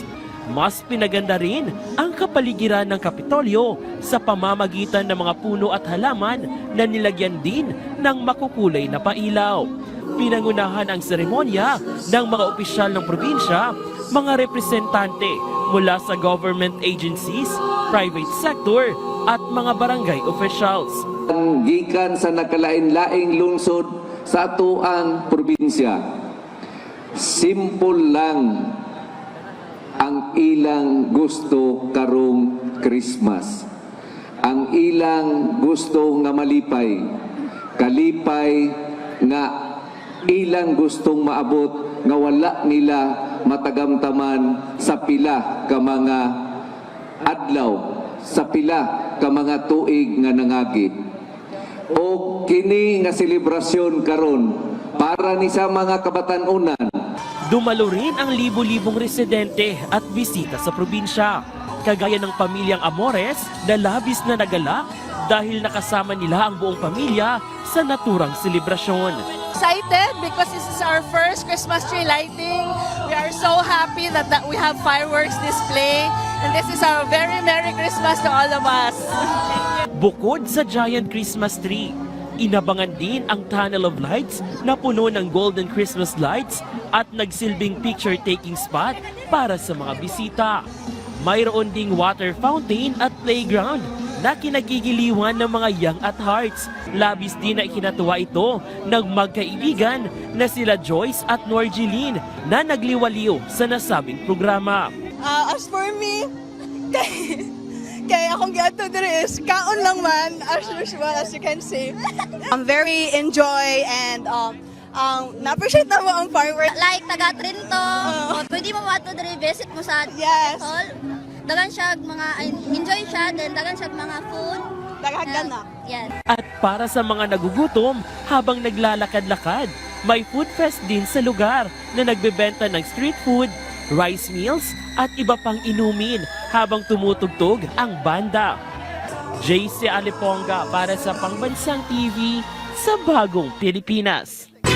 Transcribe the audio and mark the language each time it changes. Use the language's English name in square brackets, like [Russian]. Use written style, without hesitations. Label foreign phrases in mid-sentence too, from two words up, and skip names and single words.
[Filipino] Mas pinaganda rin ang kapaligiran ng Kapitolyo sa pamamagitan ng mga puno at halaman na nilagyan din ng makukulay na pailaw. Pinangunahan ang seremonya ng mga opisyal ng probinsya, mga representante mula sa [English] government agencies, private sector [Filipino] at mga barangay officials. [Cebuano] Gikan sa nakalain-laing lungsod sa atuang probinsya, simple lang ang ilang gusto karong Christmas. Ang ilang gusto nga malipay, kalipay nga ilang gustong maabot nga wala nila matagamtaman sa pila ka mga adlaw, sa pila ka mga tuig nga nangagi. O kini nga selebrasyon karon para ni sa mga kabatan-unan. [Filipino] Dumalo rin ang libo-libong residente at bisita sa probinsya, kagaya ng pamilyang Amores na labis na nagalak dahil nakasama nila ang buong pamilya sa naturang selebrasyon. [English] Excited because this is our first Christmas tree lighting. We are so happy that we have fireworks display, and this is our very Merry Christmas to all of us. [Filipino] Bukod sa [English] giant Christmas tree, [Filipino] inabangan din ang [English] tunnel of lights [Filipino] na puno ng [English] golden Christmas lights [Filipino] at nagsilbing [English] picture-taking spot [Filipino] para sa mga bisita. Mayroon ding [English] water fountain [Filipino] at playground na kinagigiliwan ng mga young at hearts. Labis din na ikinatuwa ito ng magkaibigan na sila Joyce at Norgeline na nagliwaliw sa nasabing programa. [English] As for me, [Cebuano] kaya akong giadto diri is kaon lang man, [English] as usual, as you can see. I'm very enjoy and [Cebuano] na-appreciate na mo ang [English] fireworks. [Cebuano] Like taga Trinto, pwede mo mato diri visit mo sa [English] Yes. hall. [Cebuano] Dagan siya mga enjoy siya, then dagan siya mga food. Daghagan na. Yan. [Filipino] At para sa mga nagugutom habang naglalakad-lakad, may [English] food fest [Filipino] din sa lugar na nagbebenta ng [English] street food, rice meals [Filipino] at iba pang inumin habang tumutugtog ang banda. JC Aliponga para sa Pangbansang TV sa Bagong Pilipinas.